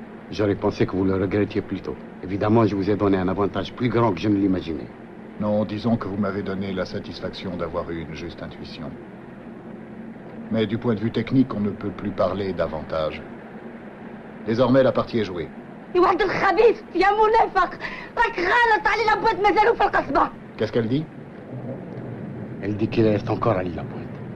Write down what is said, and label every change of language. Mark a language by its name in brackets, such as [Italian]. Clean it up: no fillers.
[French] J'aurais pensé que vous le regrettiez plus tôt. Évidemment, je vous ai donné un avantage plus grand que je ne l'imaginais. Non, disons que vous m'avez donné la satisfaction d'avoir eu une juste intuition. Mais du point de vue technique, on ne peut plus parler d'avantage. Désormais, la partie est jouée. [Arabic] يا ولد الخبيث يا منافق راك غالط علي لابوات مازالوا في القصبة. [French] Qu'est-ce qu'elle dit? Elle dit qu'il reste encore à la pointe.